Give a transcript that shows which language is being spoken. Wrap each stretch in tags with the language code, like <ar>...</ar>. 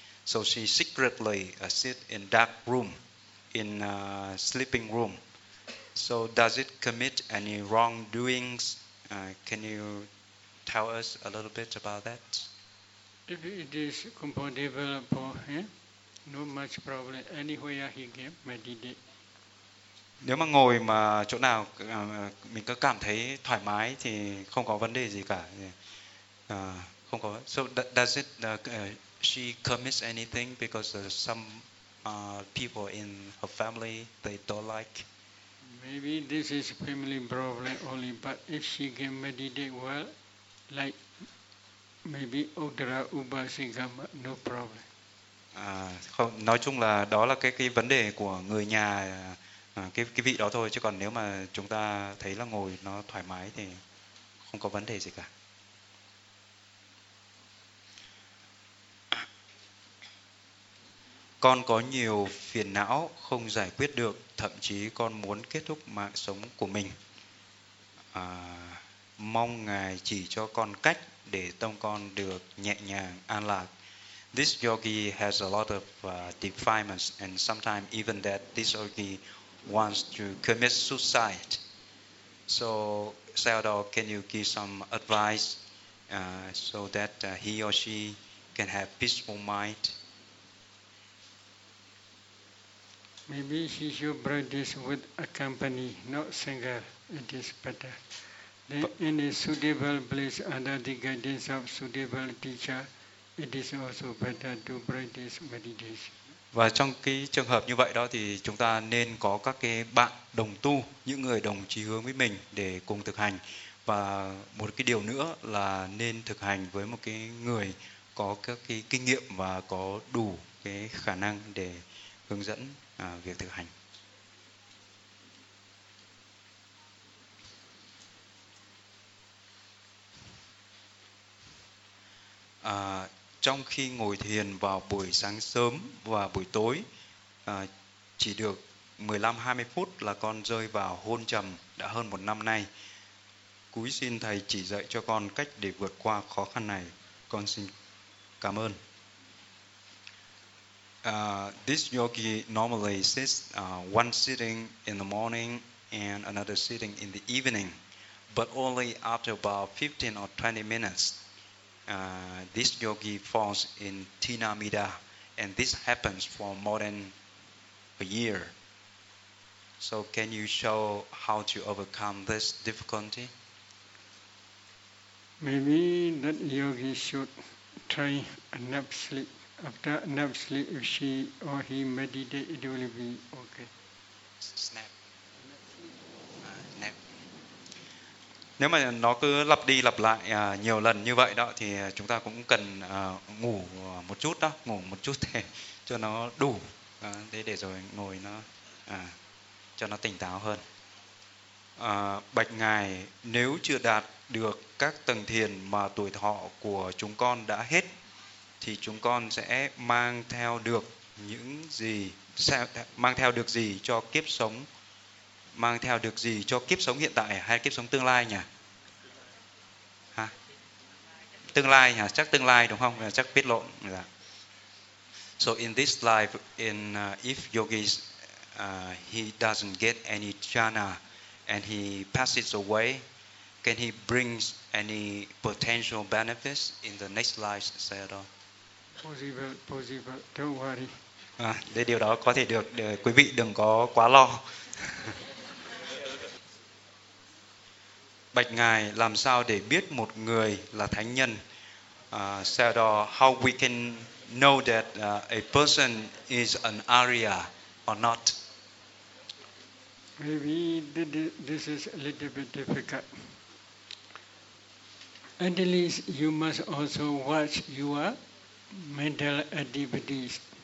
<en>So she secretly sit in dark room, in a sleeping room. So does it commit any wrongdoings? Can you tell us a little bit about that? If it is comfortable for him, no much problem. Anywhere he can meditate.</en> <vi>Nếu mà ngồi mà chỗ nào mình có cảm thấy thoải mái thì không có vấn đề gì cả. Không có.</vi> <en>So does it she commits anything, because some people in her family they don't like? Maybe this is family problem only, but if she can meditate well, like maybe Udra Upasika, no problem.</en> <vi>Không, nói chung là đó là cái vấn đề của người nhà, cái vị đó thôi, chứ còn nếu mà chúng ta thấy là ngồi nó thoải mái thì không có vấn đề gì cả. Con có nhiều phiền não không giải quyết được, thậm chí con muốn kết thúc mạng sống của mình. Mong ngài chỉ cho con cách để tâm con được nhẹ nhàng an lạc.</vi> <en>This yogi has a lot of defilements, and sometimes even that this yogi wants to commit suicide. So, Sayadaw, can you give some advice so that he or she can have peaceful mind? Maybe she should practice with a company, not single. It is better. Then in a suitable place under the guidance of suitable teacher, it is also better to practice meditation.</en> <vi>Và trong cái trường hợp như vậy đó thì chúng ta nên có các cái bạn đồng tu, những người đồng chí hướng với mình để cùng thực hành. Và một cái điều nữa là nên thực hành với một cái người có các cái kinh nghiệm và có đủ cái khả năng để hướng dẫn việc thực hành. Trong khi ngồi thiền vào buổi sáng sớm và buổi tối, chỉ được 15-20 phút là con rơi vào hôn trầm đã hơn một năm nay. Cúi xin thầy chỉ dạy cho con cách để vượt qua khó khăn này. Con xin cảm ơn.</vi> <en>This yogi normally sits one sitting in the morning and another sitting in the evening, but only after about 15 or 20 minutes, this yogi falls in tinamida, and this happens for more than a year. So can you show how to overcome this difficulty? Maybe that yogi should try a nap sleep. After nap sleep, if she or he meditate, it will be okay. Snap.</en> <vi>Nếu mà nó cứ lặp đi lặp lại nhiều lần như vậy đó thì chúng ta cũng cần ngủ một chút đó, ngủ một chút để cho nó đủ để rồi ngồi nó cho nó tỉnh táo hơn. Bạch ngài, nếu chưa đạt được các tầng thiền mà tuổi thọ của chúng con đã hết thì chúng con sẽ mang theo được những gì, sẽ mang theo được gì cho kiếp sống, mang theo được gì cho kiếp sống hiện tại hay kiếp sống tương lai nhỉ? Hả? Tương lai hả? Chắc tương lai đúng không? Chắc biết lộn.</vi> <en>So in this life, in if yogi he doesn't get any jhana and he passes away, can he bring any potential benefits in the next life, say at all? Possible, don't worry.</en> <vi>Để điều đó có thể được, quý vị đừng có quá lo. Bạch ngài, làm sao để biết một người là thánh nhân?</vi> <en>Sado, how we can know that a person is an Arya or not? Maybe this is a little bit difficult. At least you must also watch your mental activities.</en>